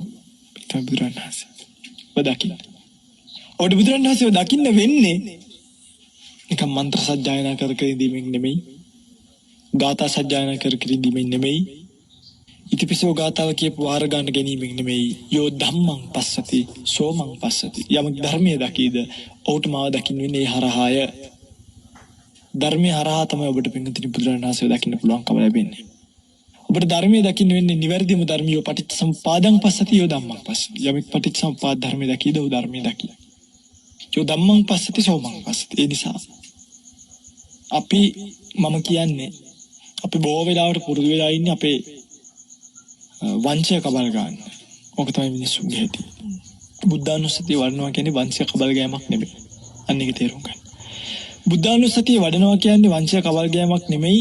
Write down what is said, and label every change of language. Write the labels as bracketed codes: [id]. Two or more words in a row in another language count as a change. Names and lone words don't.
[si] ඒක බුදුරණන් වහන්සේ. ඔබ බුදුරණන් වහන්සේ දකින්න වෙන්නේ නිකම් මන්ත්‍ර සජ්ජායනා කර කර ඉඳීමෙන් නෙමෙයි. ගාථා සජ්ජායනා කර කර ඉඳීමෙන් නෙමෙයි. ඉතිපිසෝ ගාථාව කියපු වාර ගන්න ගැනීමෙන් නෙමෙයි. [pi] යෝ ධම්මං පස්සති සෝමං පස්සති. [si] යමක් ධර්මයේ දකීද ඔහුට මාව දකින්න වෙන්නේ හරහාය. ධර්මයේ හරහා තමයි ඔබට පින්තුනි බුදුරණන් වහන්සේ දකින්න පුළුවන්කම ලැබෙන්නේ. ඔබට ධර්මයේ දකින්න වෙන්නේ නිවැරදිම ධර්මියෝ [pi] පටිච්චසමුපාදං පස්සති යෝ ධම්මං පස්සති. [si] යමක් පටිච්චසමුපාද ධර්මයේ දකීද ඔහු ධර්මයේ දකී. [pi] යෝ ධම්මං පස්සති සෝමං පස්සති. [si] ඒ නිසා අපි මම කියන්නේ අපි බොහෝ වෙලාවට පුරුදු වෙලා ඉන්නේ අපේ වංශය කබල් ගන්න. ඔක තමයි මිනිස්සුන්ගේ හැටි. බුද්ධානුස්සතිය වඩනවා කියන්නේ වංශය කබල් ගෑමක් නෙමෙයි. අන්න ඒක තේරුම් ගන්න. බුද්ධානුස්සතිය වඩනවා කියන්නේ වංශය කබල් ගෑමක් නෙමෙයි.